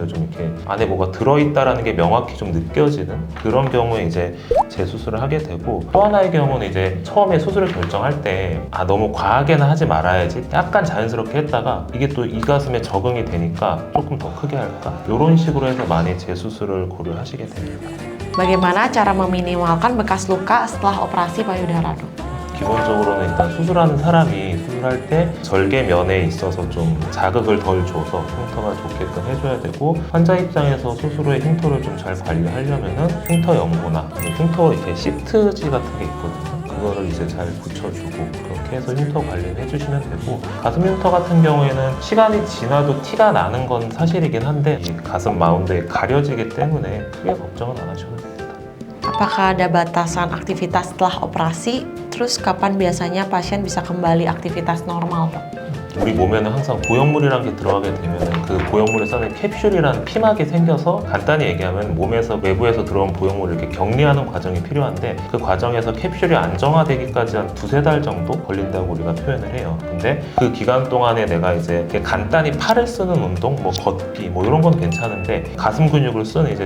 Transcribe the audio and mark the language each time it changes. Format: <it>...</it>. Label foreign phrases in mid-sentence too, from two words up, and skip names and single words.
<ko>좀 이렇게 안에 뭐가 들어있다라는 게 명확히 좀 느껴지는 그런 경우에 이제 재수술을 하게 되고, 또 하나의 경우는 이제 처음에 수술을 결정할 때 너무 과하게는 하지 말아야지, 약간 자연스럽게 했다가 이게 또 이 가슴에 적응이 되니까 조금 더 크게 할까, 이런 식으로 해서 많이 재수술을 고려하시게 됩니다.</ko> <id>Bagaimana cara meminimalkan bekas luka setelah operasi payudara, dok?</id> <ko>기본적으로는 일단 수술하는 사람이 수술할 때 절개면에 있어서 좀 자극을 덜 줘서 흉터가 좋게끔 해줘야 되고, 환자 입장에서 수술 후에 흉터를 좀 잘 관리하려면은 흉터 연고나 흉터 이렇게 시트지 같은 게 있거든요. 그거를 이제 잘 붙여주고 그렇게 해서 흉터 관리를 해주시면 되고, 가슴 흉터 같은 경우에는 시간이 지나도 티가 나는 건 사실이긴 한데 이 가슴 마운드에 가려지기 때문에 크게 걱정은 안 하셔도 됩니다.</ko> <id>Apakah ada batasan aktivitas setelah operasi? Terus kapan biasanya pasien bisa kembali aktivitas normal, dok?</id> <ko>우리 몸에는 항상 보형물이라는 게 들어가게 되면 그 보형물에 쌓는 캡슐이라는 피막이 생겨서, 간단히 얘기하면 몸에서 외부에서 들어온 보형물을 이렇게 격리하는 과정이 필요한데, 그 과정에서 캡슐이 안정화되기까지 한 2-3달 정도 걸린다고 우리가 표현을 해요. 근데 그 기간 동안에 내가 이제 간단히 팔을 쓰는 운동, 뭐 걷기 뭐 이런 건 괜찮은데, 가슴 근육을 쓰는 이제</ko>